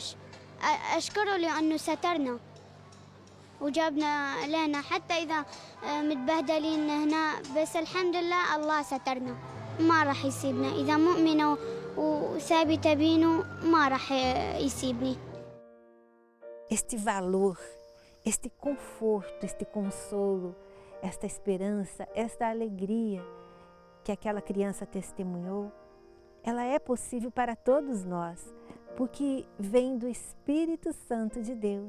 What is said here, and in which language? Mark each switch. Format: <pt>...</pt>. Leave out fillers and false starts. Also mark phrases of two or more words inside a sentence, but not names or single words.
<ar>أشكره لأنه سترنا وجابنا لنا حتى إذا متبهدلين هنا، بس الحمد لله الله سترنا ما راح يسيبنا. إذا مؤمنة وثابتة بينه ما راح يسيبني.</ar> <pt>Este valor, este conforto, este consolo, esta esperança, esta alegria que aquela criança testemunhou, ela é possível para todos nós, porque vem do Espírito Santo de Deus.</pt>